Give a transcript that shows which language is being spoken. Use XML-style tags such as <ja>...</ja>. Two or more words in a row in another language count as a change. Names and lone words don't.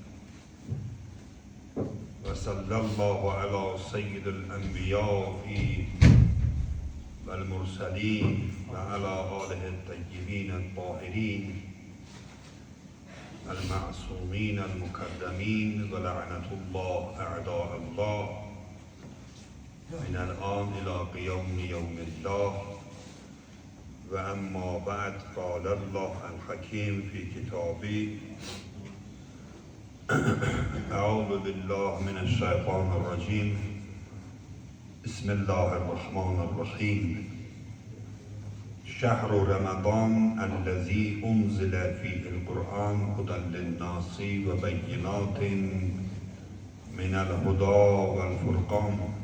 <ar>وصلى الله على سيد الأنبياء والمرسلين وعلى آله الطيبين الطاهرين المعصومين المقدمين ولعنة الله أعداء الله من الآن إلى قيام يوم الله وأما بعد قال الله الحكيم في كتابه أعوذ بالله من الشيطان الرجيم بسم الله الرحمن الرحيم شهر رمضان الذي أنزل فيه القرآن هدى للناس وبينات من الهدى والفرقان</ar>